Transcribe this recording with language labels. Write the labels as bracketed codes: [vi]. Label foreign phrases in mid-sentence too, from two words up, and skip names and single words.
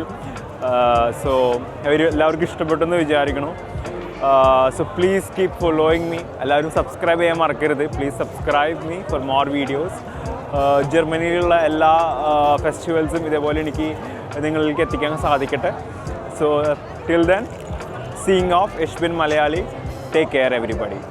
[ml] സോ എല്ലാവർക്കും ഇഷ്ടപ്പെട്ടെന്ന് വിചാരിക്കണം. [en] So please keep following me. [ml] എല്ലാവരും സബ്സ്ക്രൈബ് ചെയ്യാൻ മറക്കരുത്. [en] Please subscribe me for more videos. [ml] ജർമ്മനിയിലുള്ള എല്ലാ ഫെസ്റ്റിവൽസും ഇതേപോലെ എനിക്ക് നിങ്ങളിലേക്ക് എത്തിക്കാൻ സാധിക്കട്ടെ. [en] So till then, seeing off. [de] Ich bin Malayali. [en] Take care everybody.